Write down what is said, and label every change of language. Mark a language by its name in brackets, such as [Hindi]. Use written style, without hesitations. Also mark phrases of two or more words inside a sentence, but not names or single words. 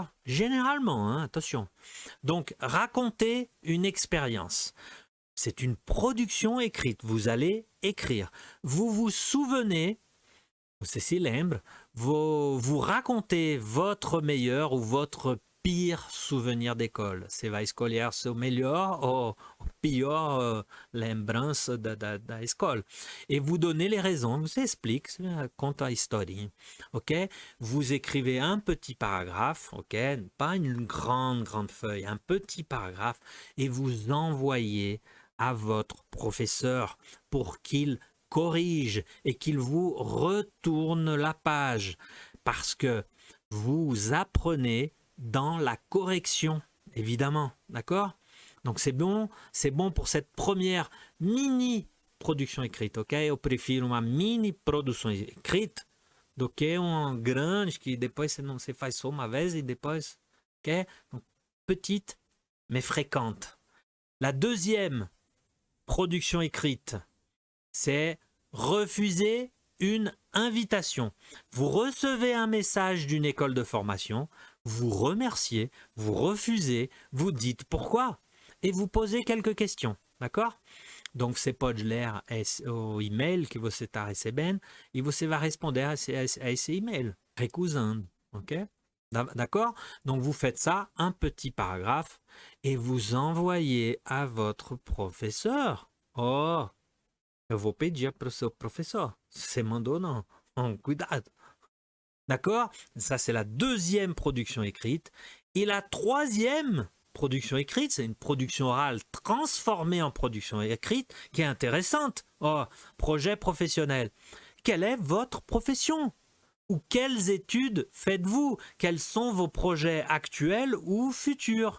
[French] Généralement, hein, attention. Donc, raconter une expérience. C'est une production écrite. Vous allez écrire. Vous vous souvenez, c'est [Portuguese] si lembre, [French] vous racontez votre meilleur ou votre pire souvenir d'école. [Portuguese] Você vai escolher seu melhor ou pior lembrança da escola. [French] Et vous donnez les raisons, vous expliquez, [Portuguese] conte a historinha, [French] ok? Vous écrivez un petit paragraphe, ok? Pas une grande feuille, un petit paragraphe, et vous envoyez à votre professeur pour qu'il corrige et qu'il vous retourne la page, parce que vous apprenez dans la correction, évidemment, d'accord? Donc c'est bon pour cette première mini production écrite, ok? [Portuguese] Eu prefiro uma mini produção écrite do que uma grande que depois você faz só uma vez e depois, ok? [French] Donc, petite mais fréquente. La deuxième production écrite, c'est refuser une invitation. Vous recevez un message d'une école de formation, vous remerciez, vous refusez, vous dites pourquoi et vous posez quelques questions, d'accord? [Portuguese] Donc você pode ler o e-mail que você está recebendo e você vai responder à esse e-mail, recusando, ok? [French] D'accord? Donc vous faites ça, un petit paragraphe, et vous envoyez à votre professeur. [Portuguese] Oh, eu vou pedir para o seu professeur. Você mandou, não? Cuidado. [French] D'accord? Ça, c'est la deuxième production écrite. Et la troisième production écrite, c'est une production orale transformée en production écrite qui est intéressante. Oh, projet professionnel. Quelle est votre profession? Ou quelles études faites-vous? Quels sont vos projets actuels ou futurs?